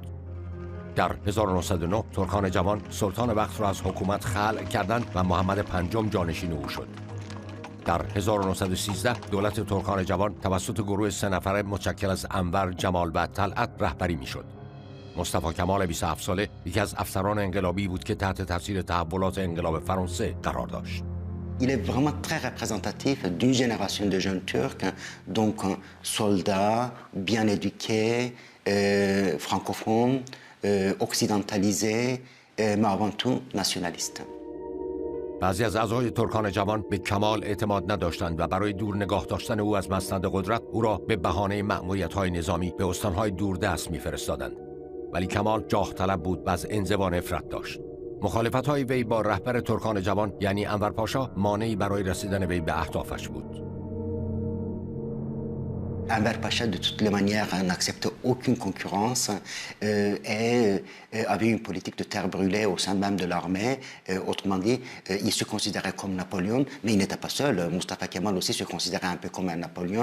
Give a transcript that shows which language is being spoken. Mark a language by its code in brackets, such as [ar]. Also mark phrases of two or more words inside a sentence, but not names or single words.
[fa] در 1909 ترکان جوان سلطان وقت را از حکومت خلع کردند و محمد پنجم جانشین او شد. در 1913 دولت ترکان جوان توسط گروه 3 نفره متشکل از انور، جمال و طلعت رهبری میشد. مصطفی کمال 27 ساله یکی از افسران انقلابی بود که تحت تاثیر تحولات انقلاب فرانسه قرار داشت. [fr] Il est vraiment très représentatif d'une génération de jeunes Turcs, donc soldats, bien éduqués, francophones, occidentalisés, mais avant tout nationalistes. [fa] بعضی از اعضای ترکان جوان به کمال اعتماد نداشتند و برای دور نگاه داشتن او از مسند قدرت او را به بهانه مأموریت‌های نظامی به استان‌های دوردست می‌فرستادند. ولی کمال جاه طلب بود و از انزوا نفرت داشت. مخالفت‌های وی با رهبر ترکان جوان یعنی انور پاشا مانعی برای رسیدن وی به اهدافش بود. [fr] Enver Pacha, de toutes les manières, n'acceptait aucune concurrence et avait une politique de terre brûlée au sein même de l'armée. Autrement dit, il se considérait comme Napoléon, mais il n'était pas seul. Mustafa Kemal aussi se considérait un peu comme un Napoléon.